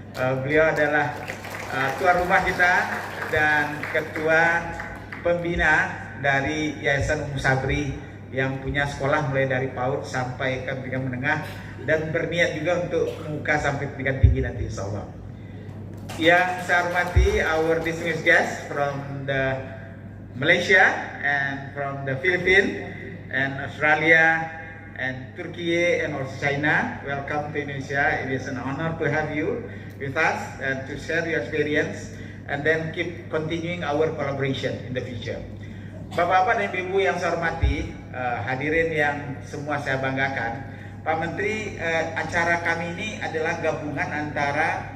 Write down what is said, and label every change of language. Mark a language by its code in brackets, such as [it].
[id] Beliau adalah tuan rumah kita dan ketua pembina dari Yayasan Ummu Sabri yang punya sekolah mulai dari PAUD sampai ke pendidikan menengah dan berniat juga untuk membuka sampai pendidikan tinggi nanti insyaallah. Yang saya hormati [en] our distinguished guests from the Malaysia and from the Philippines and Australia and Turkey and also China. Welcome to Indonesia. It is an honor to have you with us and to share your experience and then keep continuing our collaboration in the future. [id] Bapak-bapak dan ibu yang saya hormati, hadirin yang semua saya banggakan, Pak Menteri, acara kami ini adalah gabungan antara